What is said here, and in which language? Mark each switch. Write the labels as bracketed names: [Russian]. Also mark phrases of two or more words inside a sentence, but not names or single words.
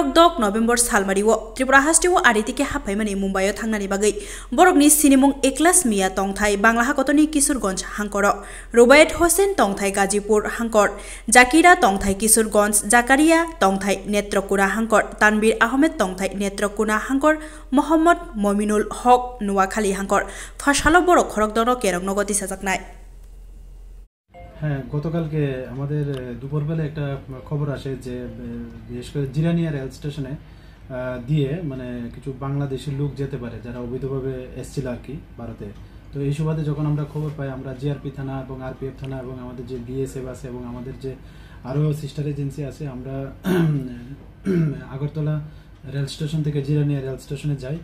[Kok Borok] 10 नभेम्बर सालमारिओ त्रिपुरा हास्टिओ आदितिके हाफायमानि मुम्बाइओ थांनानि बागै बरकनि सिनिमुंग एकलास मिया तंथाय बांला हाकतनि किशोरगंज हांकर रुबायत होसेन तंथाय गाजीपुर हांकर जाकिरा तंथाय किशोरगंज जाकारिया तंथाय नेत्रकुना हांकर तानबीर आहमेद तंथाय नेत्रकुना हांकर मोहम्मद ममिनुल हक नुआखाली हांकर फासालो बड़ खरक दर केरक नगति साजाकनाय। [Bangla] হ্যাঁ, গতকালকে আমাদের দুপুরবেলা একটা খবর আসে যে বিশেষ করে জিরানিয়া রেল স্টেশনে দিয়ে মানে কিছু বাংলাদেশি লোক যেতে পারে যারা অবৈধভাবে এসেছিল আর কি ভারতে। তো এই সুবাদে যখন আমরা খবর পাই আমরা জিআরপি থানা এবং আরপিএফ থানা এবং আমাদের যে বিএসএফ আছে এবং আমাদের যে আরও সিস্টার এজেন্সি আছে আমরা আগরতলা রেল স্টেশন থেকে জিরানিয়া রেল স্টেশনে যাই।